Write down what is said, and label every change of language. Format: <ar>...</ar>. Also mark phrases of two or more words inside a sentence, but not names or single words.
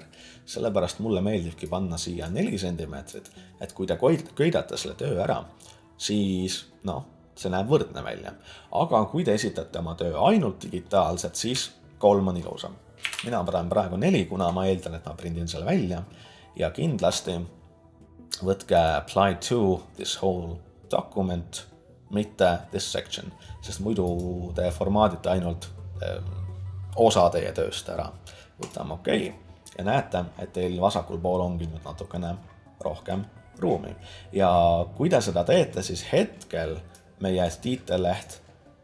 <et>Sellepärast mulle meeldibki panna siia 4 sentimeetrit, et kui te köidate selle töö ära, siis see näeb võrdne välja. Aga kui te esitate oma töö ainult digitaalselt, siis 3 on ilusam. Mina panen praegu 4, kuna ma eeldan, et ma prindin selle välja ja kindlasti võtke</et> <en>apply to this whole document,</en> <et>mitte</et> <en>this section,</en> <et>sest muidu te formaadite ainult osa teie tööst ära. Võtame OK ja näete, et teil vasakul pool ongi nüüd natukene rohkem ruumi. Ja kui te seda teete, siis hetkel meie detail-leht jäi korda.</et>